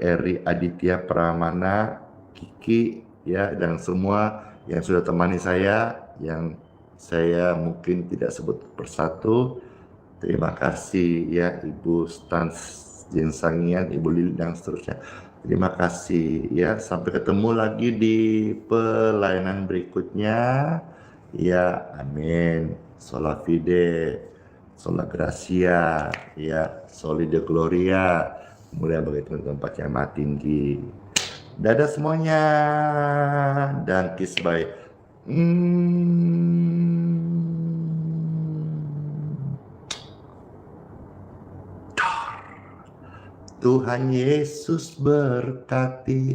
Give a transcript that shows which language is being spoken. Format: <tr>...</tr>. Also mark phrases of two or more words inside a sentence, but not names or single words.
<id>Eri Aditya Pramana, Kiki, ya, dan semua yang sudah temani saya, yang saya mungkin tidak sebut persatu. Terima kasih ya Ibu Stans Jensangian, Ibu Lili, dan seterusnya. Terima kasih ya, sampai ketemu lagi di pelayanan berikutnya ya. Amin.</id> <la>Sola fide, sola gracia, ya, soli deo gloria,</la> <id>mulia bagi Tuhan tempat yang maha tinggi. Dadah semuanya, dan</id> <en>kiss bye.</en> <id>Tuhan Yesus berkati.</id>